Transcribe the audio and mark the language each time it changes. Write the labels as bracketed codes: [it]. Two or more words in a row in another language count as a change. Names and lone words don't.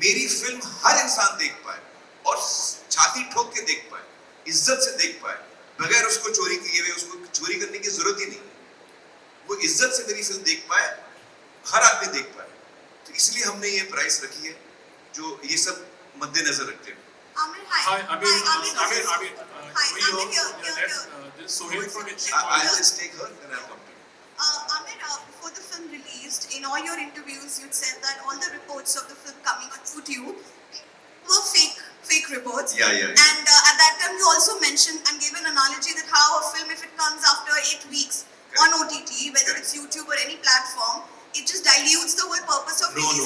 [hi] मेरी फिल्म हर इंसान देख पाए और छाती ठोक के देख पाए, इज्जत से देख पाए, बगैर उसको चोरी किए हुए, उसको चोरी करने की जरूरत ही नहीं। वो इज्जत से मेरी फिल्म देख पाए, हर आदमी देख पाए। तो इसलिए हमने ये प्राइस रखी है, जो ये सब मद्देनजर रखते हुए। [en] Amir, hi. Hi, Amir. Hi, Amir. Hi, We Amir, all- here. This is Sohail from I'll just take her and I'll come to you. Amir, before the film released, in all your interviews, you'd said that all the reports of the film coming out to you were fake reports. Yeah. And at that time, you also mentioned and gave an analogy that how a film, if it comes after 8 weeks on OTT, whether it's YouTube or any platform, it just dilutes the whole purpose of releasing